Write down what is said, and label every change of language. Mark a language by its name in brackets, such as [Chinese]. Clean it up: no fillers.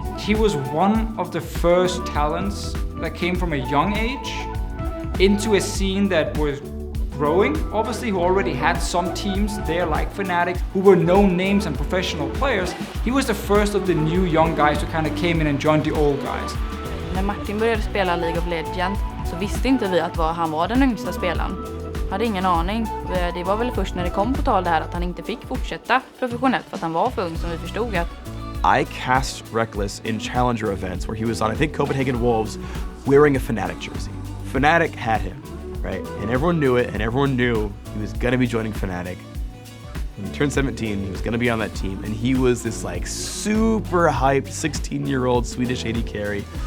[English] He was one of the first talents that came from a young age into a scene that was growing, obviously, who already had some teams there like Fnatic, who were known names and professional players. He was the first of the new young guys who kind of came in and joined the old guys. [Swedish] När Martin började spela League of Legends så visste inte vi att han var den yngsta spelaren. Hade ingen aning. Det var väl först när det kom på tal det här att han inte fick fortsätta professionellt för att han var för ung som vi förstod att [English] I cast Rekkles in Challenger events where he was on, I think, Copenhagen Wolves wearing a Fnatic jersey. Fnatic had him, right? And everyone knew it, and everyone knew he was going to be joining Fnatic. When he turned 17, he was going to be on that team, and he was this like super hyped 16-year-old Swedish AD carry